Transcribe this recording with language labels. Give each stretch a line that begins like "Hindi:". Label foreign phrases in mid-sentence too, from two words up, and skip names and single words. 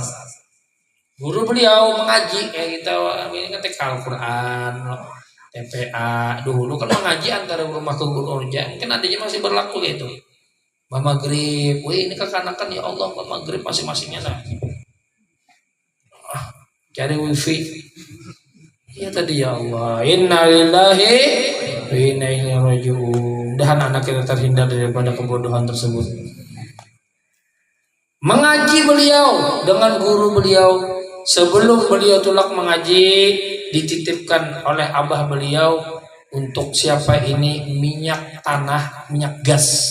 Indonesian: Guru beliau mengaji kayak kita ini kan Al-Quran. TPA dulu kan mengaji antara rumah ke guru orja mungkin adanya masih berlaku gitu.
Banjar: Maghrib, ini kekanakan
Arabic: يا الله
Banjar: maghrib masing-masingnya nah.
Indonesian: Cari wifi. Ya tadi
Arabic: يا الله، إنا لله وإنا إليه راجعون.
Indonesian: Mudahan anak kita terhindar daripada kebodohan tersebut. Mengaji beliau dengan guru beliau.
Banjar: Sebelum beliau tulak mengaji, dititipkan oleh abah beliau untuk siapa ini minyak tanah, minyak gas.